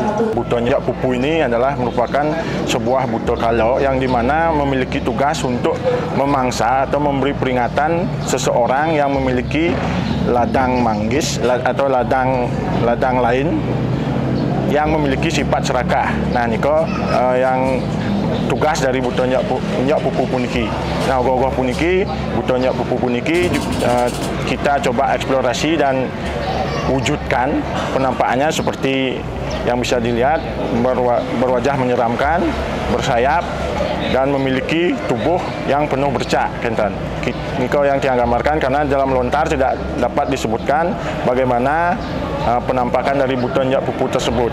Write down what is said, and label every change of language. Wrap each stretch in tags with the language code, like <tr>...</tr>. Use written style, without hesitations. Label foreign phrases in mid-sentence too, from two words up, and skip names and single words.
<id>Buta Enjak Pupu ini adalah merupakan sebuah buta kalo yang dimana memiliki tugas untuk memangsa atau memberi peringatan seseorang yang memiliki ladang manggis atau ladang lain yang memiliki sifat serakah. Nah, niko yang tugas dari Buta Enjak Pupu puniki. Nah, ogoh-ogoh puniki, Buta Enjak Pupu puniki kita coba eksplorasi dan wujudkan penampakannya seperti yang bisa dilihat, berwajah menyeramkan, bersayap, dan memiliki tubuh yang penuh bercak. Niko yang tiang gambarkan karena dalam lontar tidak dapat disebutkan bagaimana penampakan dari buta nyak pupu tersebut.</id>